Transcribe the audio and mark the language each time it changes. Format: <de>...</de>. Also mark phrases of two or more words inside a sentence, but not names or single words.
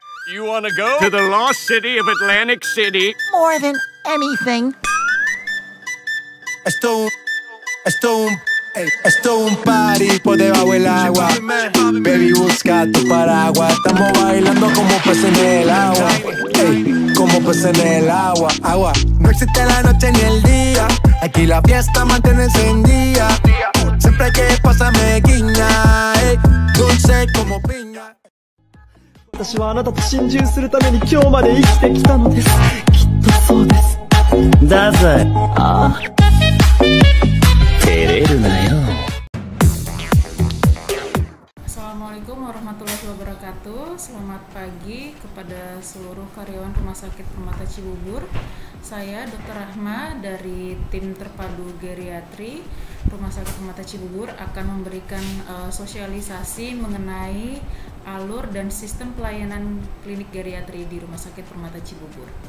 <en>You want to go to the lost city of Atlantic City? More than anything.</en> <es>Esto un party por debajo del agua. Baby, busca tu paraguas. Estamos bailando como peces en el agua. Ey, como peces en el agua. Agua. No existe la noche ni el día. Aquí la fiesta mantiene encendida. Siempre hay que pasarme guiña. Ey, dulce como piña.</es> <ja>私はあなたと心中するために今日まで生きてきたのです。きっとそうです。だぜ。ああ。照れるなよ。</ja> <ar>السلام عليكم ورحمة الله وبركاته.</ar> <id>Selamat pagi kepada seluruh karyawan Rumah Sakit Permata Cibubur. Saya Dr. Rahma dari tim terpadu geriatri Rumah Sakit Permata Cibubur akan memberikan sosialisasi mengenai alur dan sistem pelayanan klinik geriatri di Rumah Sakit Permata Cibubur.</id>